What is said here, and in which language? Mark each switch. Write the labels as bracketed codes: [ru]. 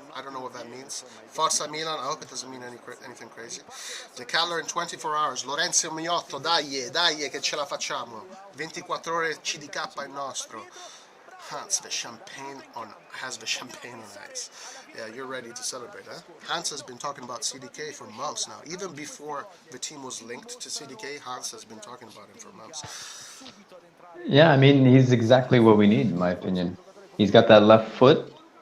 [en] I don't know what that means. Forza Milan, I hope it doesn't mean anything crazy. The calendar in 24 hours. [it] Lorenzo Miotto, dai che ce la facciamo. 24 ore CDK è nostro. [en] Hans, the champagne has the champagne on ice. Yeah, you're ready to celebrate, huh? Hans has been talking about CDK for months now. Even before the team was linked to CDK, Hans has been talking about him for months. Yeah, I mean, he's exactly what we need, in my opinion. He's got that left foot.